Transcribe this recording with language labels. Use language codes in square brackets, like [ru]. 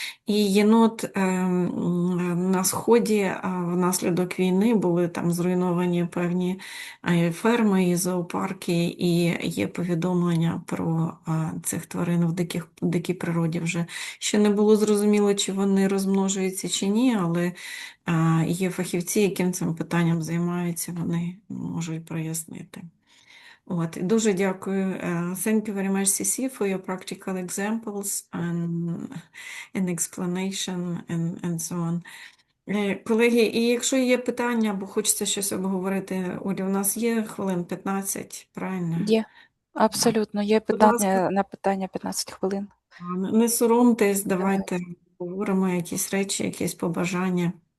[uk] І єнот на сході внаслідок війни були там зруйновані певні ферми і зоопарки, і є повідомлення про цих тварин в дикій природі вже. Ще не було зрозуміло, чи вони розмножуються чи ні, але є фахівці, яким цим питанням займаються, вони можуть прояснити. От, дуже дякую. [en] Thank you very much, CC, for your practical examples and explanation and so on. [uk] Колеги, і якщо є питання, або хочеться щось обговорити, Олі, у нас є хвилин 15, правильно? Є, абсолютно, є Будь ласка. питання на питання 15 хвилин. Не соромтесь, давайте говоримо якісь речі, якісь побажання.